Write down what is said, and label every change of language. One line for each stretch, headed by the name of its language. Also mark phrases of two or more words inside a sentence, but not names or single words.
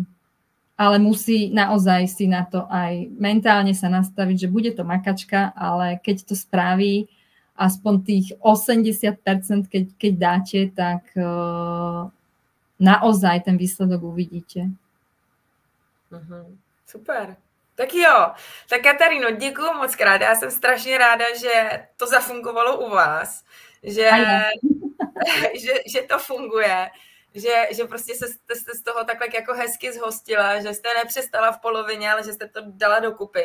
Slovak: Ale musí naozaj si na to aj mentálne sa nastaviť, že bude to makačka, ale keď to spraví aspoň tých 80%, keď dáte, tak naozaj ten výsledok uvidíte. Super.
Czech: Tak jo, tak Kataríno, děkuju moc krát. Já jsem strašně ráda, že to zafungovalo u vás, že to funguje. Že prostě jste z toho takhle jako hezky zhostila, že jste nepřestala v polovině, ale že jste to dala dokupy.